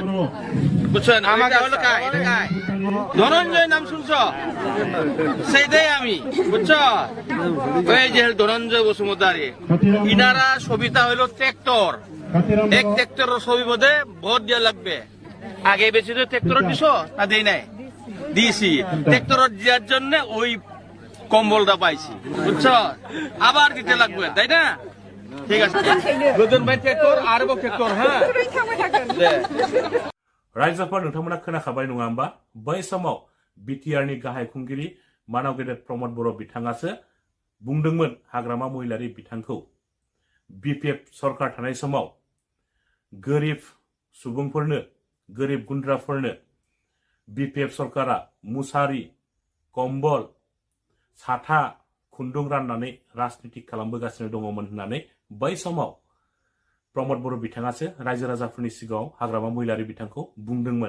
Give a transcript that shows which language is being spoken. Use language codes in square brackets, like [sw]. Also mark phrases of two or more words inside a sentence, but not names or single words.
[bn] বুঝছেন আমাকে হলো কাই এটা কাই ধনঞ্জয় নাম শুনছো সেইটাই আমি বুঝছো ওই যে ধনঞ্জয় বসুমতারি ইনারা ছবিটা হইলো ট্রেক্টর এক ট্রেক্টরের ছবি মধ্যে ভোট দেওয়া লাগবে আগে বেশি তো ট্রেক্টর দিছো না দেই নাই দিয়েছি ট্রেক্টর দেওয়ার জন্য ওই কম্বলটা পাইছি বুঝছো আবার দিতে লাগবে তাই না ঠিক আছে গোজন ভাই ট্রেক্টর আর ট্রেক্টর হ্যাঁ [brx] रायजोफोर नोंथांमोना खोनाखाबाय नङा होमबा बै समाव बिटिआरनि गाहाय खुंगिरि मानव गेदेर प्रमद बर' बिथाङासो बुंदोंमोन हाग्रामा महिलारि बिथांखौ बिपिएफ सरकार थानाय समाव गोरिब सुबुंफोरनो गोरिब गुन्द्राफोरनो बिपिएफ सरकारा मुसारि कम्बल साथा खुन्दुं राननानै राजनीतिक खालामबोगासिनो दङमोन होननानै बै समाव प्रमद बर' बिथाङासो रायजो राजाफोरनि सिगाङाव हाग्रामा महिलारि बिथांखौ बुंदोंमोन।